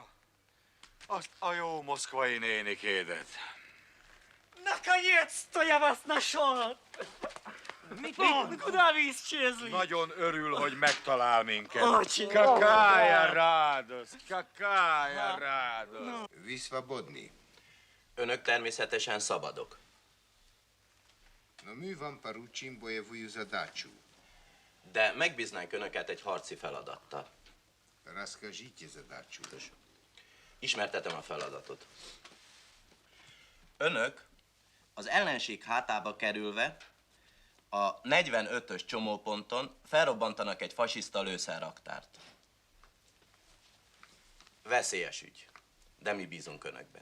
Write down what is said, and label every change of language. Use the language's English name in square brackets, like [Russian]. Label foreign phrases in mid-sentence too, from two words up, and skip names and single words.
[Hungarian] Azt a jó moszkvai nénikédet. [Russian] Наконец-то я вас нашел! Куда вы исчезли? [Hungarian] Nagyon örül, hogy megtalál minket. [Russian] Очень. Какая радость, какая радость. Ви свободны. [Hungarian] Önök természetesen szabadok. [Russian] Но мы вам поручим боевую задачу. [Hungarian] De megbíznánk önöket egy harci feladattal. [Russian] Расскажите задачу. [Hungarian] Ismertetem a feladatot. Önök az ellenség hátába kerülve a 45-ös csomóponton felrobbantanak egy fasiszta lőszerraktárt. Veszélyes ügy, de mi bízunk önökben.